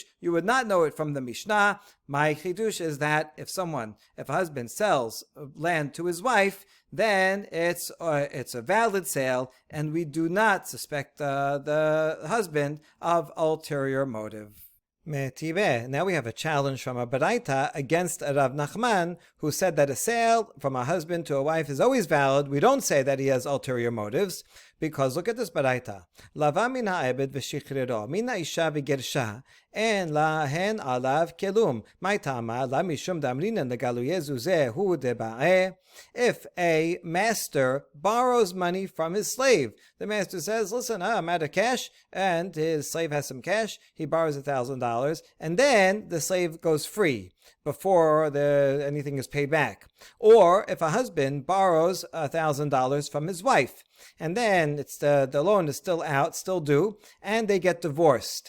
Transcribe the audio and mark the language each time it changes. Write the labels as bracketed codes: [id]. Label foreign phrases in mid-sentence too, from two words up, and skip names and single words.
[en] You would not know it from the Mishnah. My chidush is that if a husband sells land to his wife, then it's a valid sale, and we do not suspect the husband of ulterior motive. Now we have a challenge from a baraita against Rav Nachman, who said that a sale from a husband to a wife is always valid. We don't say that he has ulterior motives, Because look at this baraita. [he] לוה מן העבד ושחררו, מן האשה וגרשה, אין להן עליו כלום. [arc] מאי טעמא, לאו משום דאמרינן לגלויי זוזי הוא דבעי. [en] If a master borrows money from his slave, the master says, listen, I'm out of cash, and his slave has some cash, he borrows $1,000, and then the slave goes free before anything is paid back. Or if a husband borrows $1,000 from his wife, and then it's the loan is still out, still due, and they get divorced.